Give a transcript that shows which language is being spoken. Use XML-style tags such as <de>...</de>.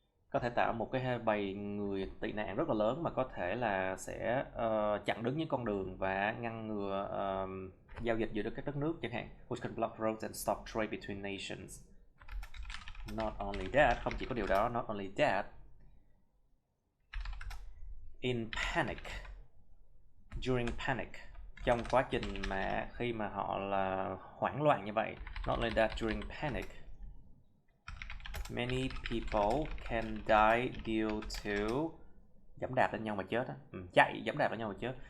<vi>Có thể tạo một cái bầy người tị nạn rất là lớn mà có thể là sẽ chặn đứng những con đường và ngăn ngừa giao dịch giữa các đất nước chẳng hạn.</vi> <en>Which can block roads and stop trade between nations. Not only that,</en> <vi>không chỉ có điều đó,</vi> <en>not only that, in panic, during panic,</en> <vi>trong quá trình mà khi mà họ là hoảng loạn như vậy,</vi> <en>not only that, during panic, many people can die due to</en> <vi>giẫm đạp lên nhau mà chết á, chạy giẫm đạp lên nhau mà chết.</vi>